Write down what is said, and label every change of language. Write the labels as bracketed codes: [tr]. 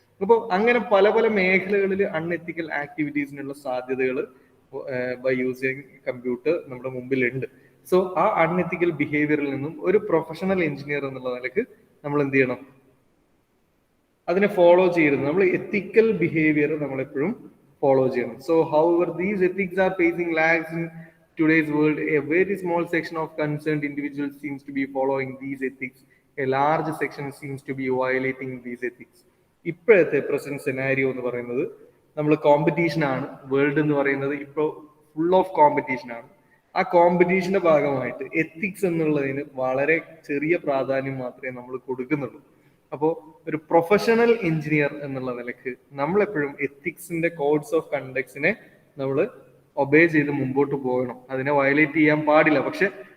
[ml] അപ്പോൾ അങ്ങനെ പല പല മേഖലകളിൽ അൺഎത്തിക്കൽ ആക്ടിവിറ്റീസിനുള്ള സാധ്യതകൾ ബൈ യൂസിങ് കമ്പ്യൂട്ടർ നമ്മുടെ മുമ്പിലുണ്ട്. സോ ആ അൺഎത്തിക്കൽ ബിഹേവിയറിൽ നിന്നും ഒരു പ്രൊഫഷണൽ എഞ്ചിനീയർ എന്നുള്ള നിലക്ക് നമ്മൾ എന്ത് ചെയ്യണം? അതിനെ ഫോളോ ചെയ്യരുത്. നമ്മൾ എത്തിക്കൽ ബിഹേവിയർ നമ്മളെപ്പോഴും ഫോളോ ചെയ്യണം. [en] So however these ethics are facing lags in today's world, a very small section of concerned individuals seems to be following these ethics. A large section seems to be violating these ethics. [ml] ഇപ്പോഴത്തെ present scenario എന്ന് പറയുന്നത് നമ്മൾ competition ആണ്. World എന്ന് പറയുന്നത് ഇപ്പോൾ full of competition ആണ്. ആ കോമ്പറ്റീഷന്റെ ഭാഗമായിട്ട് എത്തിക്സ് എന്നുള്ളതിന് വളരെ ചെറിയ പ്രാധാന്യം മാത്രമേ നമ്മൾ കൊടുക്കുന്നുള്ളൂ. അപ്പോൾ ഒരു പ്രൊഫഷണൽ എഞ്ചിനീയർ എന്നുള്ള നിലക്ക് നമ്മളെപ്പോഴും എത്തിക്സിന്റെ കോഡ്സ് ഓഫ് കണ്ടക്ട്സിനെ നമ്മൾ ഒബേ ചെയ്ത് മുമ്പോട്ട് പോകണം. അതിനെ വയലേറ്റ് ചെയ്യാൻ പാടില്ല. പക്ഷെ